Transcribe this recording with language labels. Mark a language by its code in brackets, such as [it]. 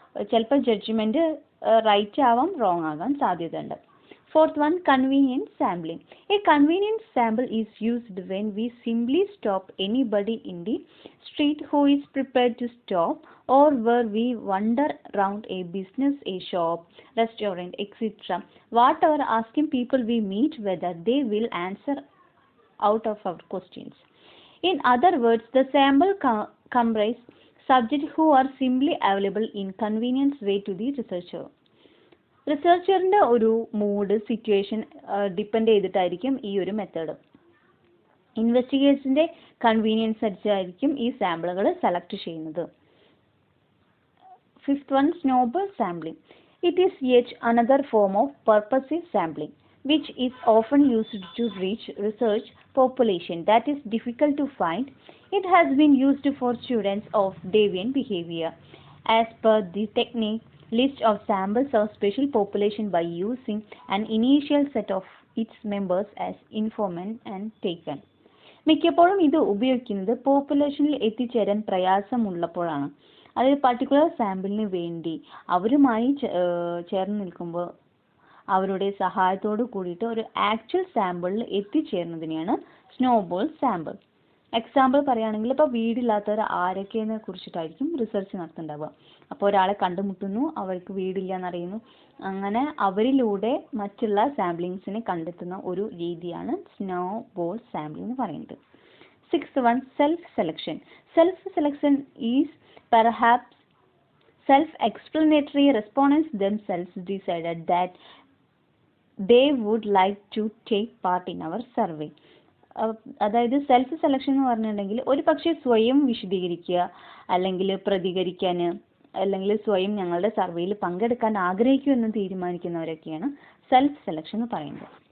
[ml] ചിലപ്പോൾ judgement right ആവാം, wrong ആകാൻ സാധ്യതയുണ്ട്. [en] Fourth one, convenience sampling. A convenience sample is used when we simply stop anybody in the street who is prepared to stop, or where we wander around a business, a shop, restaurant, etc. Whatever, asking people we meet whether they will answer out of our questions. In other words, the sample comprise subjects who are simply available in convenience way to the researcher. [ml] റിസർച്ചറിൻ്റെ ഒരു mood, situation depend ചെയ്തിട്ടായിരിക്കും ഈ ഒരു method. ഇൻവെസ്റ്റിഗേഴ്സിൻ്റെ convenience അനുസരിച്ചായിരിക്കും ഈ സാമ്പിളുകൾ select ചെയ്യുന്നത്. [en] Fifth one, snowball sampling. It is yet another form of purposive sampling which is often used to reach research population that is difficult to find. It has been used for students of deviant behavior. As per the technique, list of samples of special population by using an initial set of its members as informant and taken. [ml] മിക്കപ്പോഴും ഇത് ഉപയോഗിക്കുന്നത് പോപ്പുലേഷനിൽ എത്തിച്ചേരാൻ പ്രയാസമുള്ളപ്പോഴാണ്. അതായത് particular സാമ്പിളിന് വേണ്ടി അവരുമായി ചേർന്ന് നിൽക്കുമ്പോൾ അവരുടെ സഹായത്തോട് കൂടിയിട്ട് ഒരു ആക്ച്വൽ സാമ്പിളിൽ എത്തിച്ചേരുന്നതിനെയാണ് സ്നോബോൾ സാമ്പിൾ. എക്സാമ്പിൾ പറയുകയാണെങ്കിൽ ഇപ്പോൾ വീടില്ലാത്തവർ ആരൊക്കെയെന്നെ കുറിച്ചിട്ടായിരിക്കും റിസർച്ച് നടത്തുന്നുണ്ടാവുക. അപ്പോൾ ഒരാളെ കണ്ടുമുട്ടുന്നു, അവർക്ക് വീടില്ല എന്നറിയുന്നു. അങ്ങനെ അവരിലൂടെ മറ്റുള്ള സാമ്പിളിങ്സിനെ കണ്ടെത്തുന്ന ഒരു രീതിയാണ് സ്നോബോൾ സാമ്പിളിംഗ് എന്ന് പറയുന്നത്. [en] Sixth one, self-selection. Self-selection is perhaps Self-explanatory respondents themselves decided that they would like to take part in our survey. [ml] അതായത് സെൽഫ് സെലക്ഷൻ എന്ന് പറഞ്ഞിട്ടുണ്ടെങ്കിൽ ഒരു പക്ഷേ സ്വയം വിശദീകരിക്കുക, അല്ലെങ്കിൽ പ്രതികരിക്കാൻ, അല്ലെങ്കിൽ സ്വയം ഞങ്ങളുടെ സർവേയിൽ പങ്കെടുക്കാൻ ആഗ്രഹിക്കുമെന്ന് തീരുമാനിക്കുന്നവരൊക്കെയാണ് സെൽഫ് സെലക്ഷൻ എന്ന് പറയുന്നത്.